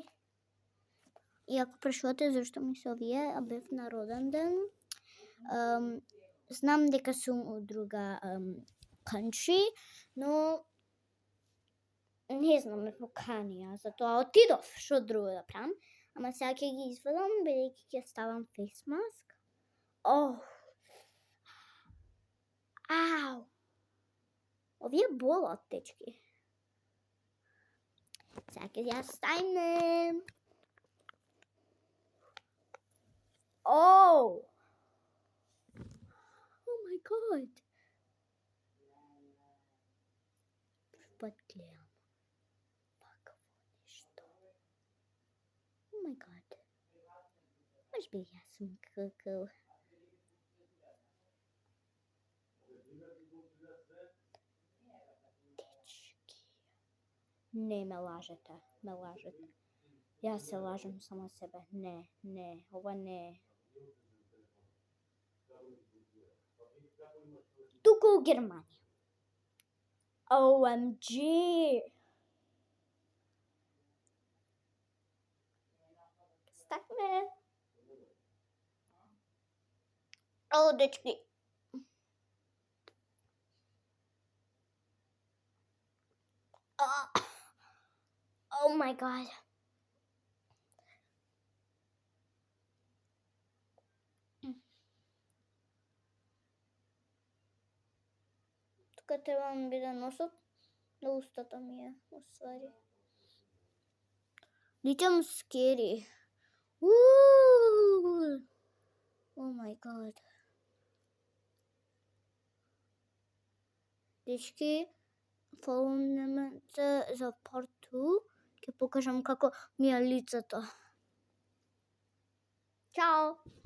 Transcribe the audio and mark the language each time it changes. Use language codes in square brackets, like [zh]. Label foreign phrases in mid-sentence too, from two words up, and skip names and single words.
[mk] И ако прашувате зашто ми се овие, бев на роден ден. Знам дека сум од друга country, но не знам, ме поканија, затоа отидов, што друго да правам. Ама сега ќе ги извадам, бидејќи ќе ставам face mask. Ау! Овие болат, дечки. Сега ќе ја ставим. [en] Oh my god. [mk] Пат гледам. Вакво нешто. [en] Oh my god. [mk] Може би јас сум какал. Дечки. Не ме лажете, ме лажете. Јас се лажам само себе. Не, ова не е. Тука у Германија. OMG! Стакме. Дечки. [en] Oh my god. [mk] Тука треба ми биде носот, на устата ми е, уствари. Личам скери. [en] Oh my god. [mk] Дечки, фоловнемете за part 2. Ќе покажам како ми е лицето. Чао!